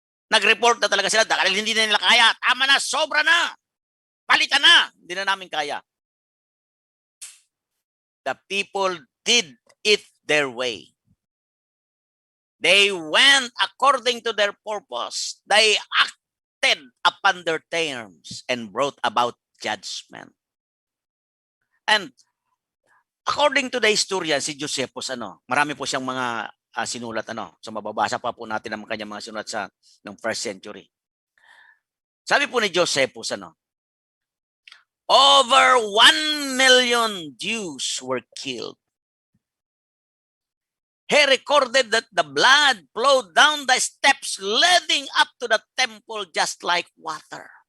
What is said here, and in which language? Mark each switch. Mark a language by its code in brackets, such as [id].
[tl] Nag-report na talaga sila dahil hindi na nila kaya. Tama na, sobra na. Palitan na. Hindi na namin kaya. [en] The people did it their way. They went according to their purpose. They acted upon their terms and brought about judgment. And according to the historian, [tl] si Josephus, marami po siyang mga sinulat, So mababasa pa po natin ang kanyang mga sinulat sa ng [en] first century. [tl] Sabi po ni [en] Josephus, over 1 million Jews were killed. He recorded that the blood flowed down the steps leading up to the temple just like water.